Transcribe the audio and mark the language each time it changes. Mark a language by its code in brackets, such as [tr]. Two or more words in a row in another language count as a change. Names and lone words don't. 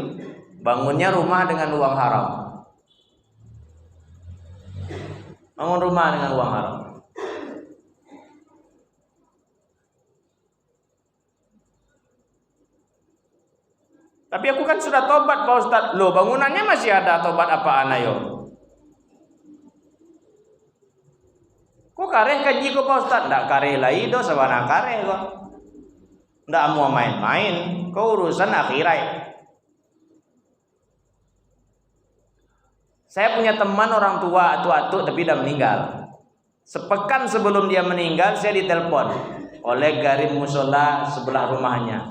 [id] Bangunnya rumah dengan uang haram. Bangun rumah dengan uang haram. Tapi aku kan sudah tobat Pak Ustadz. Loh, bangunannya masih ada, tobat apaan ayo? [min] Kok kareh kaji kok Pak Ustadz? Nggak kareh lah itu, sabana kareh kok. [id] Nggak mau main-main, kok urusan akhirat. Saya punya teman orang tua, atu-atu tapi udah meninggal. Sepekan sebelum dia meninggal saya ditelepon. oleh garim musola sebelah rumahnya.